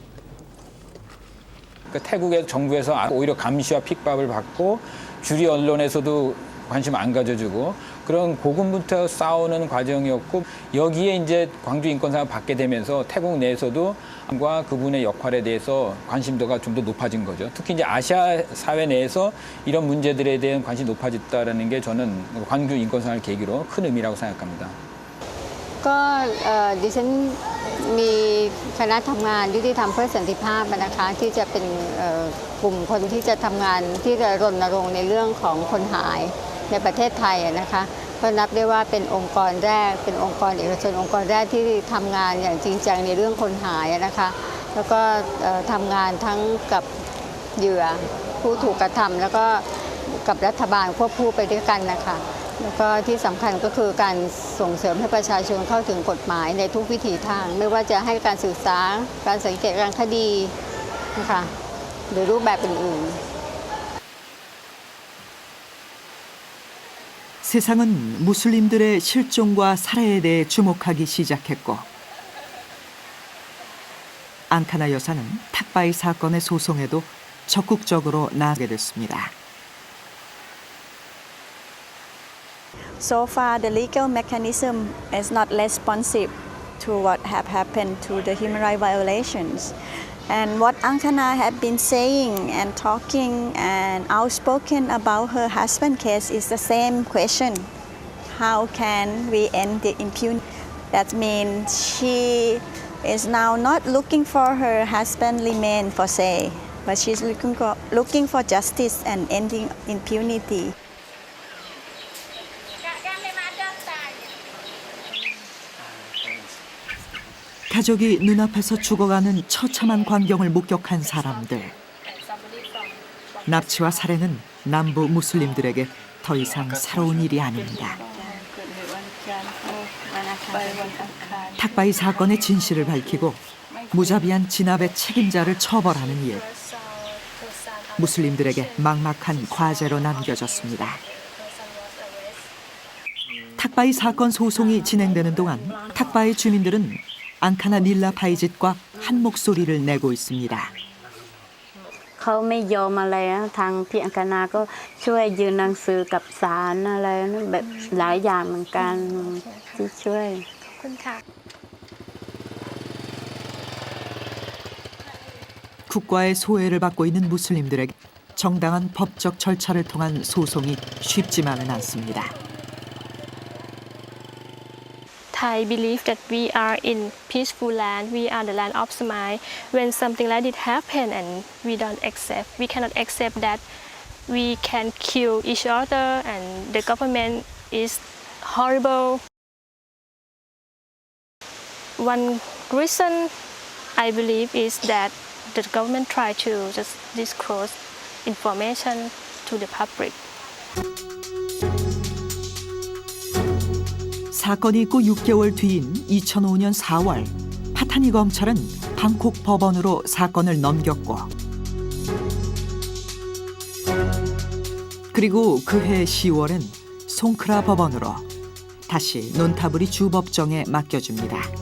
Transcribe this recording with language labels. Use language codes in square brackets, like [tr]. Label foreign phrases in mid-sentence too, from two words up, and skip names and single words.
[ko] 그러니까 태국의 정부에서 오히려 감시와 핍박을 받고 주류 언론에서도 관심 안 가져주고 그런 고군분투 싸우는 과정이었고 여기에 이제 광주 인권상을 받게 되면서 태국 내에서도 그분의 역할에 대해서 관심도가 좀 더 높아진 거죠. 특히 이제 아시아 사회 내에서 이런 문제들에 대한 관심이 높아졌다는 게 저는 광주 인권상을 계기로 큰 의미라고 생각합니다. [th] ดิฉันมีคณะทำงานยุติธรรมเพื่อสันติภาพนะคะที่จะเป็นกลุ่มคนที่จะทำงานที่จะรณรงค์ในเรื่องของคนหาย ในประเทศไทยนะคะก็นับได้ว่าเป็นองค์กรแรกเป็นองค์กรเอกชนองค์กรแรกที่ทำงานอย่างจริงจังในเรื่องคนหายนะคะแล้วก็ทำงานทั้งกับเหยื่อผู้ถูกกระทำแล้วก็กับรัฐบาลควบคู่ไปด้วยกันนะคะแล้วก็ที่สำคัญก็คือการส่งเสริมให้ประชาชนเข้าถึงกฎหมายในทุกวิถีทางไม่ว่าจะให้การศึกษาการสังเกตการคดีนะคะหรือรูปแบบอื่นๆ [ko] 세상은 무슬림들의 실종과 살해에 대해 주목하기 시작했고 앙카나 여사는 탁바이 사건의 소송에도 적극적으로 나서게 됐습니다. [en] So far, the legal mechanism is not responsive to what have happened to the human rights violations. And what Ankana had been saying and talking and outspoken about her husband's case is the same question. How can we end the impunity? That means she is now not looking for her husband remain for say, but she's looking for justice and ending impunity. [ko] 가족이 눈앞에서 죽어가는 처참한 광경을 목격한 사람들. 납치와 살해는 남부 무슬림들에게 더 이상 새로운 일이 아닙니다. 탁바이 사건의 진실을 밝히고 무자비한 진압의 책임자를 처벌하는 일. 무슬림들에게 막막한 과제로 남겨졌습니다. 탁바이 사건 소송이 진행되는 동안 탁바이 주민들은 앙카나 닐라 바이짓과 한 목소리를 내고 있습니다. [th] เขาไม่ยอมอะไรนะทางพี่อังคณาก็ช่วยยื่นหนังสือกับศาลอะไรนะแบบหลายอย่างเหมือนกันที่ช่วย [ko] 국가의 소외를 받고 있는 무슬림들에게 정당한 법적 절차를 통한 소송이 쉽지만은 않습니다. [en] Thai believe that we are in peaceful land. We are the land of smile. When something like this happen and we don't accept, we cannot accept that we can kill each other and the government is horrible. One reason I believe is that the government try to just disclose information to the public. [ko] 사건이 있고 6개월 뒤인 2005년 4월 파타니 검찰은 방콕 법원으로 사건을 넘겼고 그리고 그해 10월엔 송크라 법원으로 다시 논타브리 주법정에 맡겨줍니다.